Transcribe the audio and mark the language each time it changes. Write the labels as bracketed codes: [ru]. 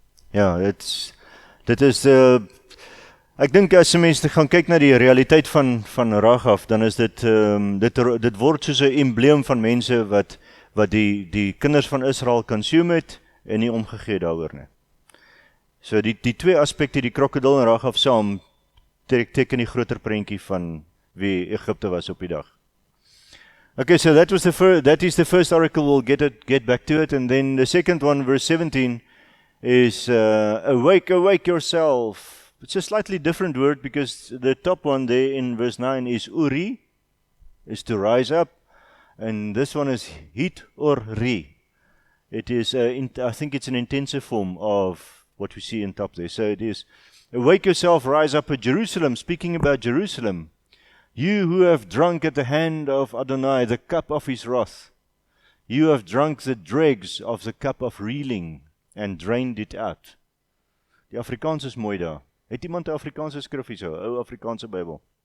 [af] Ja, dit is, ek dink as mense gaan kyk na die realiteit van Rahab, dan is dit word soos 'n embleem van mense wat die kinders van Israel consume het en nie omgegee daaroor nie. So die twee aspekte, die krokodil en Ragaf saam, teken die groter prentjie van wie Egipte was op die dag. [en] Okay, so that is the first oracle. We'll get back to it, and then the second one, verse 17, is awake, awake yourself. It's a slightly different word because the top one there in verse 9 is uri, is to rise up, and this one is hit or ri. It is, I think it's an intensive form of what we see in top there. So it is, awake yourself, rise up at Jerusalem, speaking about Jerusalem. You who have drunk at the hand of Adonai the cup of his wrath. You have drunk the dregs of the cup of reeling and drained it out. [af] Die Afrikaans is mooi daar. Het iemand 'n Afrikaanse skrif hier so, 'n ou Afrikaanse Bybel?